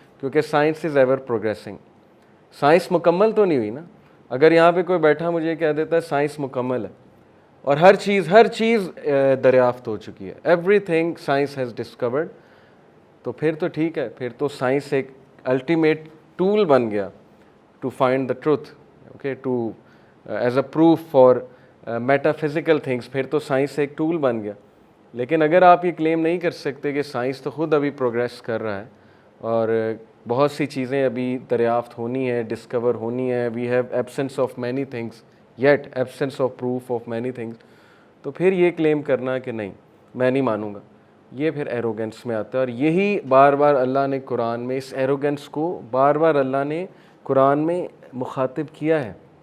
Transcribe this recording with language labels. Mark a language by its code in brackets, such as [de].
[ur] کیونکہ [en] Science is ever progressing. [ur] Science مکمل تو نہیں ہوئی نا. اگر یہاں پہ کوئی بیٹھا مجھے کہہ دیتا ہے سائنس مکمل ہے اور ہر چیز دریافت ہو چکی ہے، [en] everything science has discovered, [ur] تو پھر تو ٹھیک ہے، پھر تو سائنس ایک الٹیمیٹ ٹول بن گیا [en] To find the truth. Okay, to as a proof for metaphysical things. [ur] پھر تو سائنس ایک ٹول بن گیا. لیکن اگر آپ یہ کلیم نہیں کر سکتے کہ سائنس تو خود ابھی پروگریس کر رہا ہے اور بہت سی چیزیں ابھی دریافت ہونی ہے، ڈسکور ہونی ہے، [en] we have absence of many things [ur] yet absence of proof of many things, تو پھر یہ کلیم کرنا کہ نہیں میں نہیں مانوں گا، یہ پھر ایروگنس میں آتا ہے. اور یہی بار بار اللہ نے قرآن میں اس ایروگنس کو بار بار اللہ نے قرآن میں مخاطب کیا ہے.